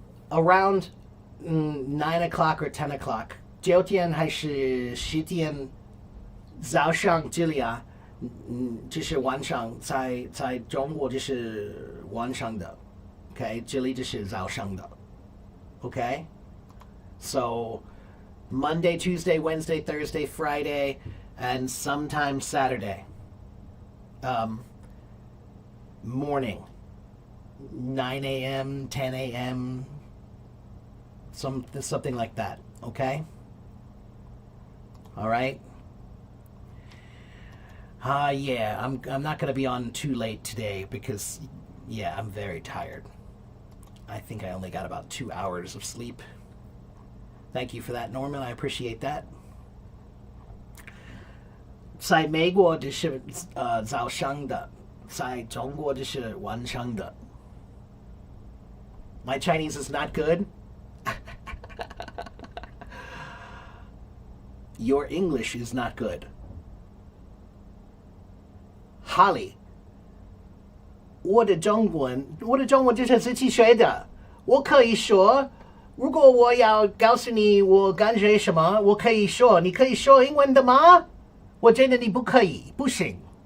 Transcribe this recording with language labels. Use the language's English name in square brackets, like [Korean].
[English] Around 9 o'clock or 10 o'clock. [Chinese] 9点还是10点早上这里啊，就是晚上，在中国就是晚上的 ，OK， 这里就是早上的 ，OK。 [English] So Monday, Tuesday, Wednesday, Thursday, Friday, and sometimes Saturday. Morning, 9 a.m., 10 a.m., something like that, okay? All right? Yeah, I'm not going to be on too late today because, yeah, I'm very tired. I think I only got about 2 hours of sleep. Thank you for that, Norman. I appreciate that. [Chinese] 在美国就是早上的。在中国就是晚上的。 [English] My Chinese is not good. Your English is not good. [Chinese] Holly, 我的中文就是自己学的，我可以说，如果我要告诉你我感觉什么，我可以说，你可以说英文的吗？我觉得你不可以，不行。